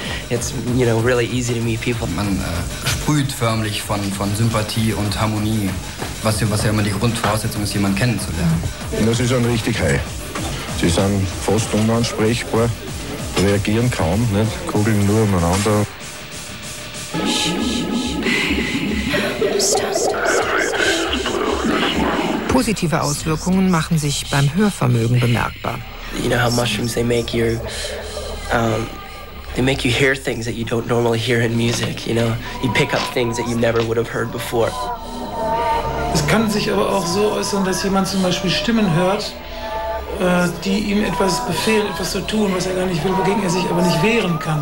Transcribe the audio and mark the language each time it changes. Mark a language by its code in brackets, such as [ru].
[en] It's, you know, really easy to meet people. [de] Man sprüht förmlich von Sympathie und Harmonie, was ja immer die Grundvoraussetzung ist, jemanden kennenzulernen. Das ist ein richtig high. Sie sind fast unansprechbar, reagieren kaum, nicht? Kugeln nur umeinander. Positive Auswirkungen machen sich beim Hörvermögen bemerkbar. [en] You know how mushrooms they make you hear things that you don't normally hear in music. You know, you pick up things that you never would have heard before. [de] Es kann sich aber auch so äußern, dass jemand zum Beispiel Stimmen hört, die ihm etwas befehlen, etwas zu tun, was er gar nicht will, wogegen er sich aber nicht wehren kann.